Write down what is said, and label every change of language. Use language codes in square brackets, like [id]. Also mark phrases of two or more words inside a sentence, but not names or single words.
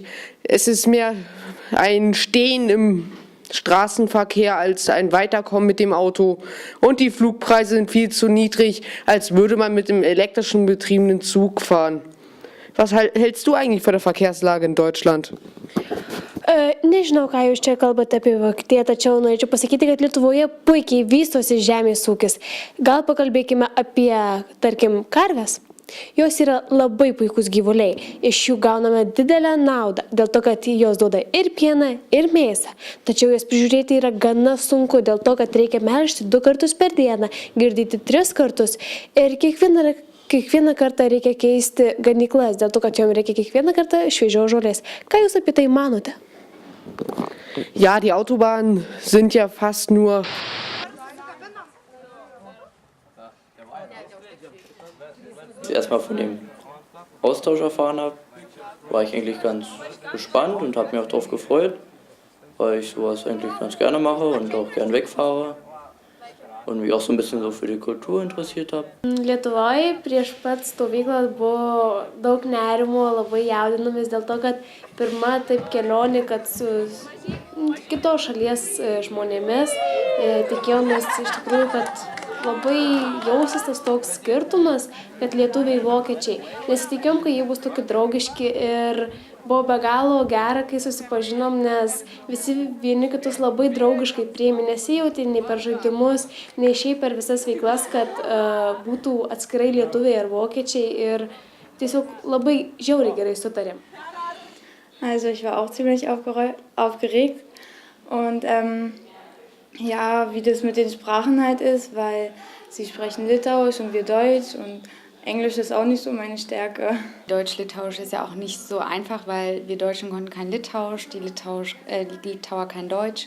[de] Es ist mehr ein Stehen im Straßenverkehr als ein Weiterkommen mit dem Auto. Und die Flugpreise sind viel zu niedrig, als würde man mit dem elektrischen betriebenen Zug fahren. Was hältst du eigentlich von der Verkehrslage in Deutschland? [lt] Nežinau, ką jūs čia kalbate apie Vokietiją, tačiau norėčiau pasakyti, kad Lietuvoje puikiai vystosi žemės ūkis. Gal pakalbėkime apie, tarkim, karves. Jos yra labai puikus gyvuliai. Iš jų gauname didelę naudą, dėl to, kad jos duoda ir pieną, ir mėsą. Tačiau jas prižiūrėti yra gana sunku, dėl to, kad reikia melžti 2 kartus per dieną, girdyti 3 kartus ir kiekvieną kartą reikia keisti ganyklas, dėl to, kad jom reikia kiekvieną kartą šviežios žolės. Ką jūs apie tai manote? [de] Ja, die Autobahnen sind ja fast nur... Als ich erstmal von dem Austausch erfahren habe, war ich eigentlich ganz gespannt und habe mich auch darauf gefreut, weil ich sowas eigentlich ganz gerne mache und auch gern wegfahre und mich auch so ein bisschen so für die Kultur interessiert habe. [lt] Lietuvoje prieš pat stovyklą buvo daug nerimo, labai jaudinomės dėl to, kad pirma taip kelionė, kad su kitos šalies žmonėmis tikėjomės iš tikrųjų, kad labai jausis tas toks skirtumas, kad lietuviai vokiečiai. Nesitikėjom, kad jie bus tokie draugiški ir buvo be galo gera, kai susipažinom, nes visi vieni kitus labai draugiškai priėmė, nesijautė nei per žaidimus, nei šiaip per visas veiklas, kad būtų atskirai lietuviai ar vokiečiai ir tiesiog labai žiauriai gerai sutarėm. [de] Also ich war auch ziemlich aufgeregt und ja, wie das mit den Sprachen halt ist, weil sie sprechen Litauisch und wir Deutsch und Englisch ist auch nicht so meine Stärke. Deutsch-Litauisch ist ja auch nicht so einfach, weil wir Deutschen konnten kein Litauisch, die Litauer kein Deutsch.